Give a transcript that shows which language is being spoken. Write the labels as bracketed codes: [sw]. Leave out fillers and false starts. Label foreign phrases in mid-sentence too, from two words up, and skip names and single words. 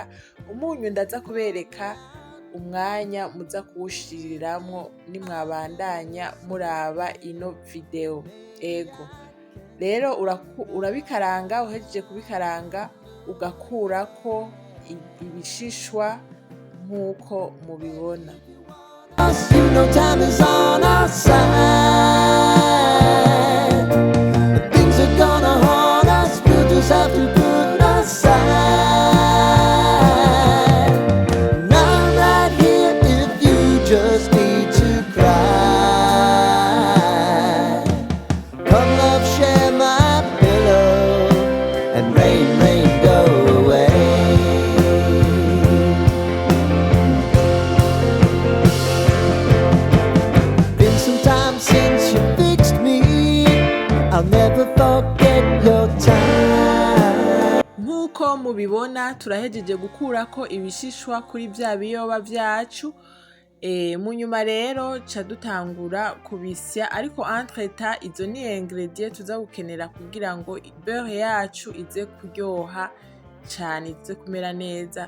[rn] Umunyu ndaza kubereka umwanya muza kuwushiriramwo nimwabandanya muraba ino video. Ego rero urabikaranga, uhejeje kubikaranga ugakurako ibishishwa nk'uko mubibona. [en] Time is on our side. Things are gonna haunt us, we'll just have to put aside. Not right here if you just need to cry. Come love, share my pillow, and rain, rain, go away. Since you fixed me, I'll never forget your time. [rn] Nkuko mubibona turahejeje gukurako ibishishwa kuri vya biyoba vyacu. Mu nyuma rero ca dutangura kubisya, ariko entre-temps izo ni ingredient tuza gukenera kugira ngo beurre yacu ize kuryoha cane, ize kumera neza.